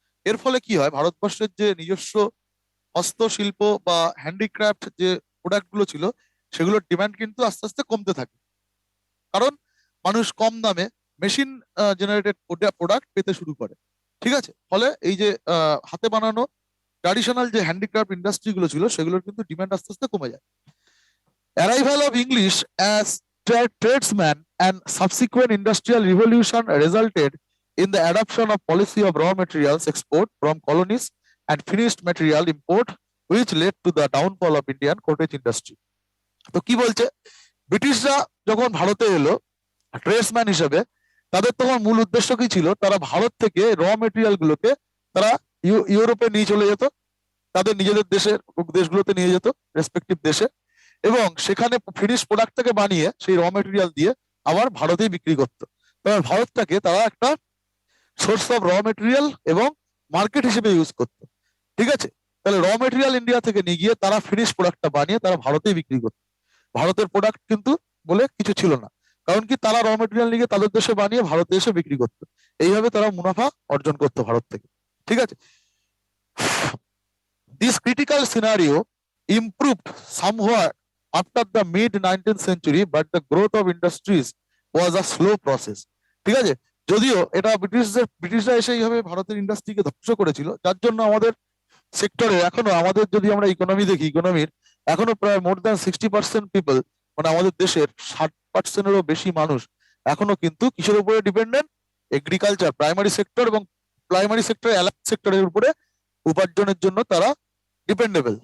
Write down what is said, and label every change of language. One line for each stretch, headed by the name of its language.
Bangla: এর ফলে কি হয়, ভারতবর্ষের যে নিজস্ব হস্তশিল্প বা হ্যান্ডিক্রাফট যে প্রোডাক্ট গুলো ছিল সেগুলোর ডিমান্ড কিন্তু আস্তে আস্তে কমতে থাকে। কারণ মানুষ কম দামে মেশিন জেনারেটেড প্রোডাক্ট পেতে শুরু করে। ঠিক আছে, ফলে এই যে হাতে বানানো ট্র্যাডিশনাল যে হ্যান্ডিক্রাফট ইন্ডাস্ট্রি গুলো ছিল সেগুলোর কিন্তু ডিমান্ড আস্তে আস্তে কমে যায়।
English: Arrival of English as tradesman and subsequent industrial revolution resulted in the adoption of policy of raw materials export from colonies and finished material import, which led to the downfall of Indian cottage industry.
Bangla: তো কি বলছে, ব্রিটিশরা যখন ভারতে এলো tradesman হিসেবে, তাদের তখন মূল উদ্দেশ্য কি ছিল, তারা ভারত থেকে র মেটেরিয়াল গুলোকে তারা ইউরোপে নিয়ে চলে যেত, তাদের নিজেদের দেশের দেশগুলোতে নিয়ে যেত, রেসপেক্টিভ দেশে, এবং সেখানে ফিনিশ প্রোডাক্টটাকে বানিয়ে সেই র মেটেরিয়াল দিয়ে আবার ভারতেই বিক্রি করতো। তবে ভারতটাকে তারা একটা সোর্স অফ র মেটেরিয়াল এবং মার্কেট হিসেবে ইউজ করতো। ঠিক আছে, তাহলে র মেটেরিয়াল ইন্ডিয়া থেকে নিয়ে গিয়ে তারা ফিনিশ প্রোডাক্টটা বানিয়ে তারা ভারতেই বিক্রি করতো। ভারতের প্রোডাক্ট কিন্তু বলে কিছু ছিল না, কারণ কি তারা র মেটেরিয়াল নিয়ে তাদের দেশে বানিয়ে ভারতে এসে বিক্রি করতো। এইভাবে তারা মুনাফা অর্জন করতো ভারত থেকে। ঠিক আছে,
English: this critical scenario improved somewhat after the mid 19th century, but the growth of industries was a slow process.
Bangla: ঠিক আছে, যদিও এটা ব্রিটিশরা এসে এইভাবে ভারতের ইন্ডাস্ট্রিকে ধ্বংস করেছিল, যার জন্য আমাদের সেক্টরে এখনো, আমাদের যদি আমরা ইকোনমি দেখি, ইকোনমির এখনো প্রায়
English: more than 60% people,
Bangla: মানে আমাদের দেশের 60%-এরও বেশি মানুষ এখনো কিন্তু কিসের উপরে ডিপেন্ডেন্ট, এগ্রিকালচার, প্রাইমারি সেক্টর এবং প্রাইমারি সেক্টর অ্যালাইড সেক্টরের উপরে উপার্জনের জন্য তারা ডিপেন্ডেবল।